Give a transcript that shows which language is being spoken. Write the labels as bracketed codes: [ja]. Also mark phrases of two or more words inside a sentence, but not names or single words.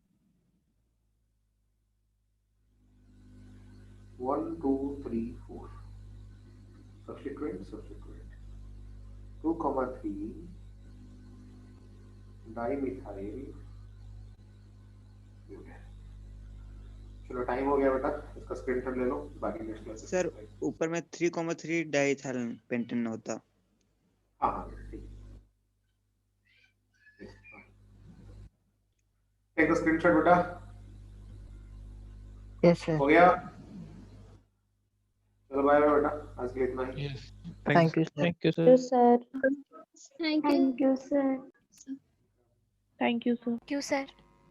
[en] 1, 2, 3, 4. Subsequent. 2,3 dimethyl butane. [hi] चलो टाइम हो गया बेटा, इसका स्क्रीनशॉट ले लो, बाकी [en] next class. [hi] सर ऊपर में 3,3 [en] diethyl pentane [hi] होता। हाँ ठीक है। [en] take the screenshot बेटा। Yes, sir. [hi] हो गया, चलो बाय बेटा, आज के लिए इतना ही। [en] Thank you, sir. Thank you, sir. Yes, sir. Thank you, sir. Thank you, sir. Thank you, sir.